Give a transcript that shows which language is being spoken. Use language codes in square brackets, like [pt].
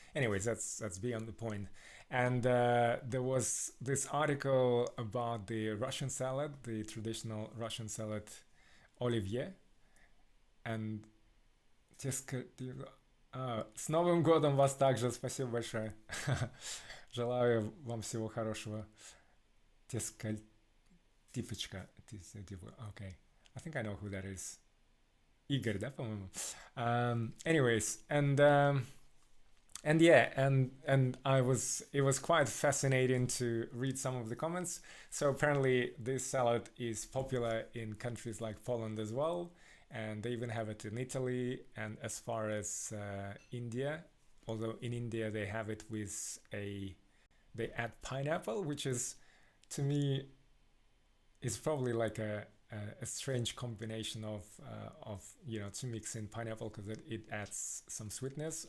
[en] Anyways, that's beyond the point. And there was this article about the Russian salad, the traditional Russian salad Olivier. [ru] And с Новым годом вас также, спасибо большое. Желаю вам всего хорошего. [en] Типочка. Okay. I think I know who that is. [ru] Игорь, да, по-моему? [en] Anyways, and yeah, and it was quite fascinating to read some of the comments. So apparently this salad is popular in countries like Poland as well, and they even have it in Italy, and as far as India, although in India they have it with they add pineapple, which is, to me, is probably like a strange combination of to mix in pineapple, because it adds some sweetness.